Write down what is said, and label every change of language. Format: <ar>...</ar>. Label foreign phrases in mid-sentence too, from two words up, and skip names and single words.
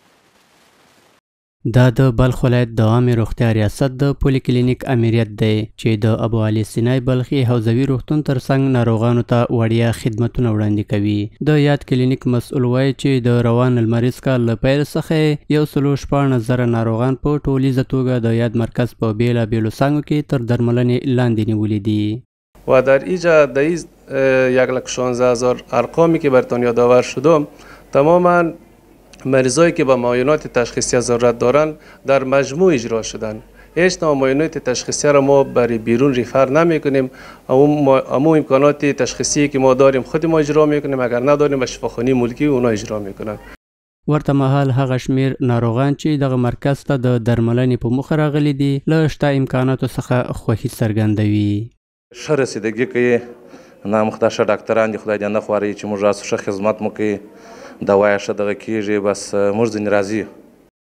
<ps>دا د بلخ ولایت د عامې روغتیا ریاست د پولي کلینیک امریت دی چې د ابو علي سینای بلخي حوزوي روغتون ترڅنګ ناروغانو ته وړیا خدمتونه وړاندې کوي. د یاد کلینیک مسؤل وایي چې د روان لمریز کال له پیل څخه 114,000 ناروغان په ټولیزه توګه د یاد مرکز په بیلابیلو څانګو کې تر درملنې لاندې نیولي دي.</ps> <fa>و در اینجا در 116,000 ارقامی که برتان یادآور شدم تماما مریضایی که به معاینات تشخیصی ضرورت دارند در مجموع اجرا شدن. هیچ نوع معاینات تشخیصی را ما برای بیرون ریفر نمی کنیم. اما امکانات تشخیصی که ما داریم خود ما اجرا می کنیم اگر نداریم به شفاخانه ملکی اونا اجرا می کنن.</fa> <ps>ورته مهال هغه شمیر ناروغان چې دغه مرکز ته د درملنې په مخه راغلي دي له شته امکاناتو څخه خوښي څرګندوي. ښه رسیدګي کوي نامخته ډاکټران دي خدای دې نه خواري چې موږ ښه خدمت مو کوي دوا یې ښه دغه کېږي بس موږ ځینې راضي یو.</ps>